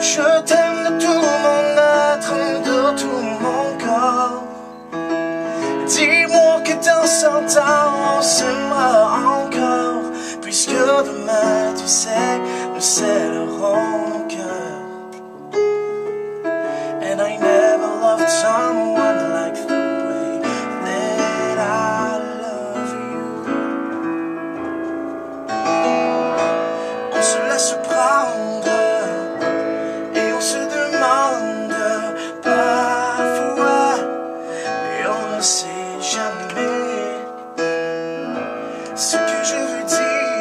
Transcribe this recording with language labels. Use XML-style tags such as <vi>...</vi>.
<fr>Je t'aime de tout mon être, de tout mon corps. Dis-moi que dans 100 ans on s'aimera encore, puisque demain, tu sais, nous scellerons nos cœurs.</fr> <en>And I never loved someone like the way that I love you.</en> <fr>On se laisse prendre et on se demande parfois, mais on ne sait jamais ce que je veux dire.</fr>